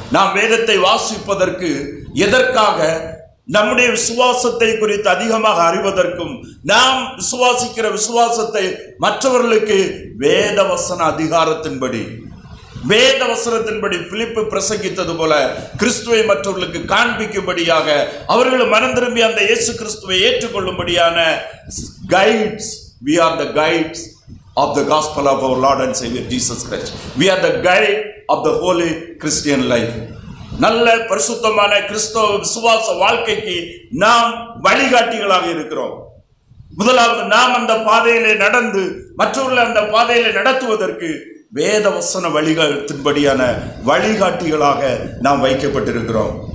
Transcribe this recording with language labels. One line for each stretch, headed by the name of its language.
Tamil: நாம் வேதத்தை வாசிப்பதற்கு எதற்காக? நம்முடைய விசுவாசத்தை குறித்து அதிகமாக அறிவதற்கும், நாம் விசுவாசிக்கிற விசுவாசத்தை மற்றவர்களுக்கு வேதவசன அதிகாரத்தின்படி, வேதவசனத்தின்படி பிலிப்பு பிரசங்கித்தது போல கிறிஸ்துவை மற்றவர்களுக்கு காண்பிக்கும்படியாக, அவர்கள் மனம் திரும்பி அந்த இயேசு கிறிஸ்துவை ஏற்றுக்கொள்ளும்படியான guides.
English: We are the guides of the gospel of our Lord and Savior Jesus Christ. We are the guide of the holy Christian life.
Tamil: நல்ல பரிசுத்தமான கிறிஸ்தவ விசுவாச வாழ்க்கைக்கு நாம் வழிகாட்டிகளாக இருக்கிறோம். முதலாவது நாம் அந்த பாதையிலே நடந்து மற்றவர்களை அந்த பாதையிலே நடத்துவதற்கு வேத வசன வழிகாட்டின்படியான வழிகாட்டிகளாக நாம் வைக்கப்பட்டிருக்கிறோம்.